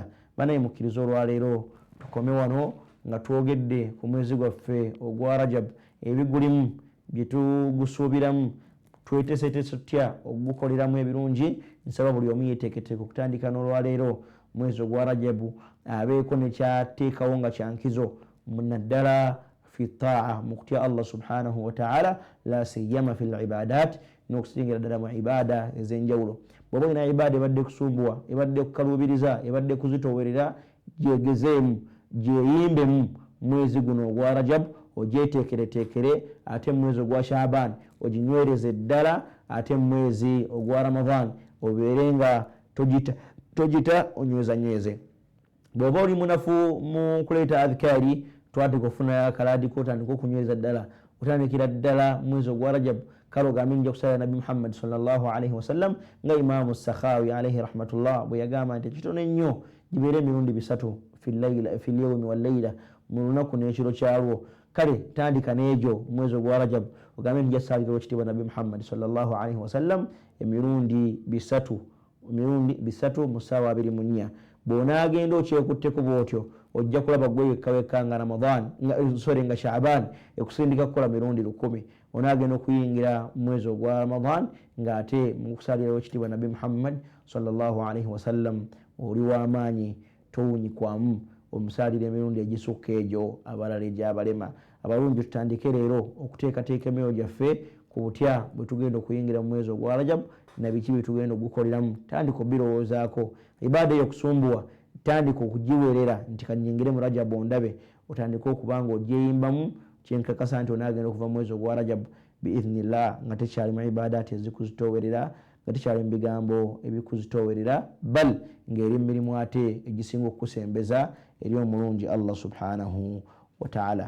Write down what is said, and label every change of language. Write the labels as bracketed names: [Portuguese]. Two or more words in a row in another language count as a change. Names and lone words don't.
[Ganda] Banaye mukkiriza olwaleero tukome wano nga twogedde ku mwezi gwaffe ogwa Rajab, ebigulimu bye tugusuubiramu, tweteeseteese tutya okugukoleramu ebirungi. Nsaba buli omu yeeteeketeeke okutandika n'olwaleero mwezi ogwa Rajabu abeeko nekyateekawo nga kyankizo naddala fi taa, mu kutya Allah [Arabic] سبحانه وتعالى, لا سيما في العبادات, [Ganda] n'okusingira ddala mu ibada ez'enjawulo. Bw'oba olina ibada ebadde kusumbuwa, ebadde kukaluubiriza, ebadde kuzitoowerera, gyegezeemu, gyeyimbemu mwezi guno ogwa Rajab, ogyeteekereteekere. Ate mwezi ogwa Shaaban oginywereze ddala, ate mwezi ogwa Ramadan obeere nga togita onywezanyweze. Bw'oba oli munafu mu kuleeta adhikaari, twateka okufunayo akalaadi kotandika okunywereza ddala otandikira ddala mwezi ogwa Rajab kale ogambe nja kusala Nabi Muhammad [Arabic] صلى الله عليه وسلم [Ganda] nga Imamu Sakhawi [Arabic] عليه رحمة الله [Ganda] bwe yagamba nti kitono nnyo gibeere emirundi 3 [Arabic] في اليوم والليلة [Ganda] mu lunaku n'ekiro kyalwo. Kale tandika n'egyo mwezi ogwa Rajab ogambe nja salira ekitiibwa Nabi Muhammad [Arabic] صلى الله عليه وسلم [Ganda] emirundi 3 mu ssaawa 24. Bw'onaagenda okyekutteko bw'otyo ojja kulaba gwe wekka nga Ramadan nga Shaaban ekusindika kukola mirundi 10. Onaagenda okuyingira mwezi ogwa Ramadan ng'ate mu kusalirawo ekitiibwa Nabi Muhammad [Arabic] صلى الله عليه وسلم [Ganda] oli w'amaanyi towunyikwamu omusalira emirundi egisukka egyo abalala egyabalema. Abalungi tutandike leero okuteekateeka emyoyo gyaffe ku butya bwe tugenda okuyingira mu mwezi ogwa Rajab na biki bye tugenda okugukoleramu. Tandika obirowoozaako ibaada y'okusumbuwa tandika okugiweerera nti kanyingire mu Rajab ondabe otandika okubanga ogyeyimbamu kyenkakasa nti onaagenda okuva mu mwezi ogwa Rajab biidhnillah nga tekyalimu ibaadaati ezikuzitoowerera nga tekyali mu bigambo ebikuzitoowerera bal ng'eri mirimu ate egisinga okukusembeza eri omulungi Allah [Arabic] سبحانه وتعالى.